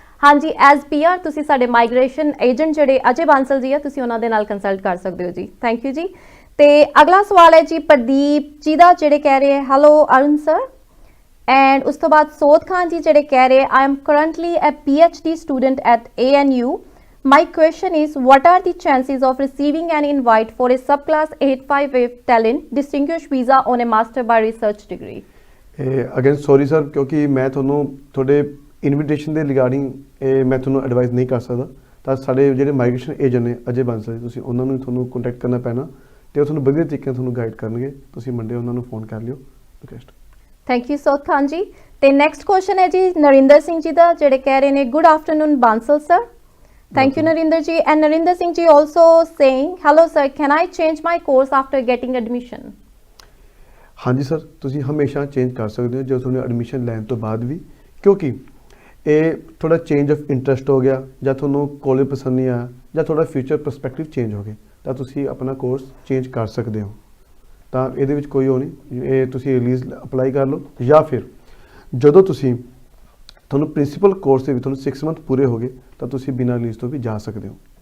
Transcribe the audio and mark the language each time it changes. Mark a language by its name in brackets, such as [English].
[Punjabi] ਹਾਂਜੀ, as PR ਤੁਸੀਂ ਸਾਡੇ ਮਾਈਗ੍ਰੇਸ਼ਨ ਏਜੰਟ ਜਿਹੜੇ ਅਜੇ ਬਾਂਸਲ ਜੀ ਆ, ਤੁਸੀਂ ਉਹਨਾਂ ਦੇ ਨਾਲ ਕੰਸਲਟ ਕਰ ਸਕਦੇ ਹੋ ਜੀ। ਥੈਂਕ ਯੂ ਜੀ। ਤੇ ਅਗਲਾ ਸਵਾਲ ਹੈ ਜੀ ਪ੍ਰਦੀਪ ਜੀ ਦਾ, ਜਿਹੜੇ ਕਹਿ ਰਹੇ ਹੈਲੋ ਅਰੁਣ ਸਰ। ਐਂਡ ਉਸ ਤੋਂ ਬਾਅਦ ਸੋਧ ਖਾਨ ਜੀ ਜਿਹੜੇ ਕਹਿ ਰਹੇ [English] I am currently uh PhD student at ANU। My question is, what are the chances of receiving an invite for a subclass 858 talent distinguished visa on a master by research degree? [Punjabi] Again sorry sir, ਕਿਉਂਕਿ ਮੈਂ ਤੁਹਾਨੂੰ ਤੁਹਾਡੇ invitation ਦੇ regarding ਮੈਂ ਤੁਹਾਨੂੰ advice ਨਹੀਂ ਕਰ ਸਕਦਾ। ਤਾਂ ਸਾਡੇ ਜਿਹੜੇ ਮਾਈਗ੍ਰੇਸ਼ਨ ਏਜੰਟ ਨੇ ਅਜੇ ਬਾਂਸਲ, ਤੁਸੀਂ ਉਹਨਾਂ ਨੂੰ ਤੁਹਾਨੂੰ ਕੰਟੈਕਟ ਕਰਨਾ ਪੈਣਾ ਤੇ ਉਹ ਤੁਹਾਨੂੰ ਵਧੀਆ ਤਰੀਕੇ ਨਾਲ ਤੁਹਾਨੂੰ ਗਾਈਡ ਕਰਨਗੇ। ਤੁਸੀਂ ਮੰਡੇ ਉਹਨਾਂ ਨੂੰ ਫੋਨ ਕਰ ਲਿਓ। ਰਿਕਵੈਸਟ। ਥੈਂਕ ਯੂ ਸੋਧ ਖਾਨ ਜੀ। ਤੇ ਨੈਕਸਟ ਕੁਐਸਚਨ ਹੈ ਜੀ ਨਰਿੰਦਰ ਸਿੰਘ ਜੀ ਦਾ, ਜਿਹੜੇ ਕਹਿ ਰਹੇ ਨੇ good afternoon Bansal sir. [English] Thank you, Narinder ji. And Narinder Singh ji also saying, hello sir, can I change my course after getting admission? [Punjabi] ਹਾਂਜੀ ਸਰ, ਤੁਸੀਂ ਹਮੇਸ਼ਾ ਚੇਂਜ ਕਰ ਸਕਦੇ ਹੋ ਜਦੋਂ ਤੁਹਾਨੂੰ ਐਡਮਿਸ਼ਨ ਲੈਣ ਤੋਂ ਬਾਅਦ ਵੀ, ਕਿਉਂਕਿ ਇਹ ਥੋੜਾ ਚੇਂਜ ਆਫ ਇੰਟਰਸਟ ਹੋ ਗਿਆ, ਜਾਂ ਤੁਹਾਨੂੰ ਕਾਲਜ ਪਸੰਦ ਨਹੀਂ ਆਇਆ, ਜਾਂ ਤੁਹਾਡਾ ਫਿਊਚਰ ਪਰਸਪੈਕਟਿਵ ਚੇਂਜ ਹੋ ਗਿਆ, ਤਾਂ ਤੁਸੀਂ ਆਪਣਾ ਕੋਰਸ ਚੇਂਜ ਕਰ ਸਕਦੇ ਹੋ। ਤਾਂ ਇਹਦੇ ਵਿੱਚ ਕੋਈ ਉਹ ਨਹੀਂ, ਇਹ ਤੁਸੀਂ ਰਿਲੀਜ਼ ਅਪਲਾਈ ਕਰ ਲਓ, ਜਾਂ ਫਿਰ ਜਦੋਂ ਤੁਸੀਂ ਤੁਹਾਨੂੰ ਪ੍ਰਿੰਸੀਪਲ ਕੋਰਸ ਦੇ ਵਿੱਚ ਤੁਹਾਨੂੰ 6 ਮੰਥ ਪੂਰੇ ਹੋ ਗਏ ਤਾਂ ਤੁਸੀਂ ਬਿਨਾਂ ਰਿਲੀਜ਼ ਤੋਂ ਵੀ ਜਾ ਸਕਦੇ ਹੋ।